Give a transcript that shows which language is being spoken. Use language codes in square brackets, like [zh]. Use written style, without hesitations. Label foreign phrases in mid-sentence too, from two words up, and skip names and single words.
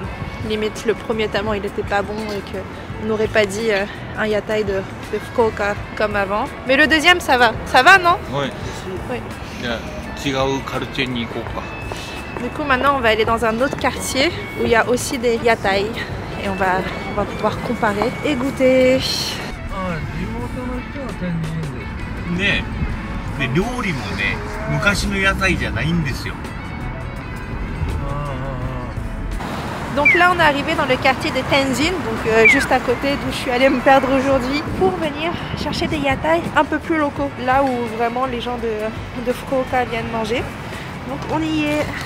[fr] Limite le premier tellement il était pas bon et qu'on n'aurait pas dit un yatai de Fukuoka comme avant. Mais le deuxième ça va non? Oui. Oui. Du coup maintenant on va aller dans un autre quartier où il y a aussi des yatai et on va pouvoir comparer et goûter. [ja] ね、で料理もね、昔の屋台じゃないんですよ。 [fr] Donc là on est arrivé dans le quartier de Tenzin, donc juste à côté d'où je suis allée me perdre aujourd'hui, pour venir chercher des yatai un peu plus locaux, là où vraiment les gens de Fukuoka viennent manger. Donc on y est.